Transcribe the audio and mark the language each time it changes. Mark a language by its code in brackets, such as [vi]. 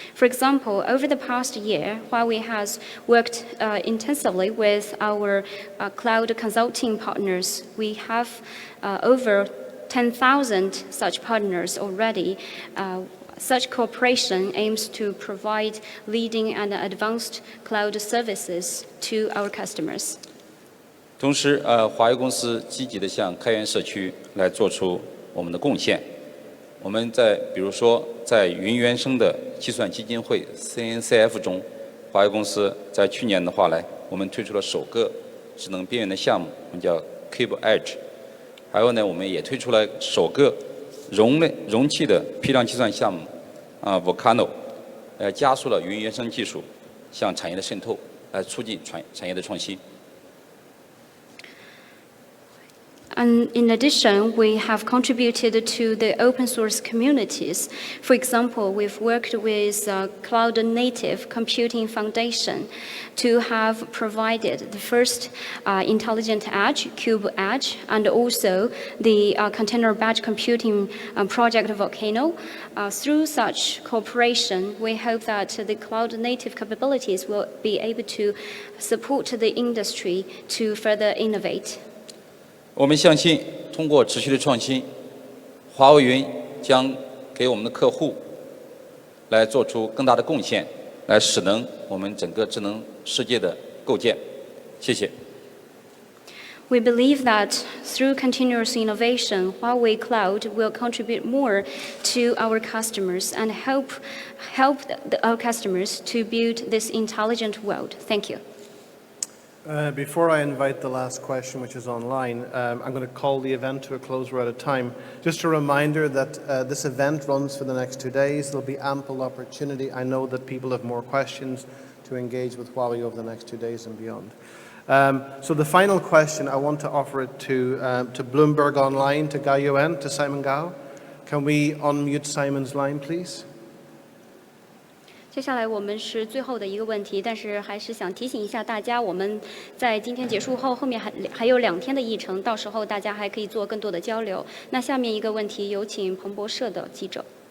[en] For example, over the past year, Huawei has worked intensively with our cloud consulting partners. We have over 10,000 such partners already. Such cooperation aims to provide leading and advanced cloud services to our customers. [zh] 同时，华为公司积极地向开源社区来做出我们的贡献。我们比如说，在云原生的计算基金会 CNCF 中，华为公司在去年的话我们推出了首个智能边缘的项目，我们叫 Cube Edge。还有呢，我们也推出了首个容器的批量计算项目Volcano， 加速了云原生技术向产业的渗透，来促进产业的创新。 [en] And in addition, we have contributed to the open source communities. For example, we've worked with Cloud Native Computing Foundation to have provided the first intelligent edge, Cube Edge, and also the container batch computing project Volcano. Through such cooperation, we hope that the cloud native capabilities will be able to support the industry to further innovate. [zh] 我们相信，通过持续的创新，华为云将给我们的客户来做出更大的贡献，来使能我们整个智能世界的构建。谢谢。 [en] We believe that through continuous innovation, Huawei Cloud will contribute more to our customers and help our customers to build this intelligent world. Thank you. Before I invite the last question, which is online, I'm going to call the event to a close. We're out of time. Just a reminder that this event runs for the next 2 days. There'll be ample opportunity. I know that people have more questions to engage with Huawei over the next 2 days and beyond. So the final question, I want to offer it to Bloomberg Online, to Gao Yuan, to Simon Gao. Can we unmute Simon's line, please? [zh] 接下来我们是最后的一个问题，但是还是想提醒一下大家，我们在今天结束后，后面还有2天的议程，到时候大家还可以做更多的交流。那下面一个问题，有请彭博社的记者。